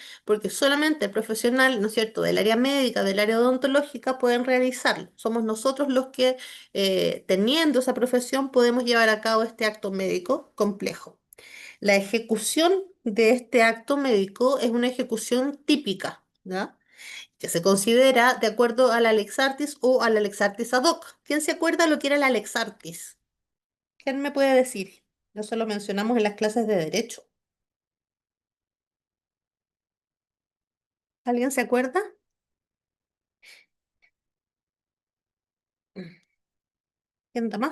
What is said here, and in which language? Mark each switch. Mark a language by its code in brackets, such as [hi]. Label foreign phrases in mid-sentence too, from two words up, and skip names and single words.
[es] Porque solamente el profesional, ¿no es cierto?, del área médica, del área odontológica pueden realizarlo. Somos nosotros los que, teniendo esa profesión, podemos llevar a cabo este acto médico complejo. La ejecución de este acto médico es una ejecución típica, ¿ya? Que se considera de acuerdo a la [la] Lex Artis [es] o a la [la] Lex Artis ad hoc. [es] ¿Quién se acuerda lo que era la [la] Lex Artis? [es] ¿Quién me puede decir? Eso lo mencionamos en las clases de derecho. ¿Alguien se acuerda? ¿Quién da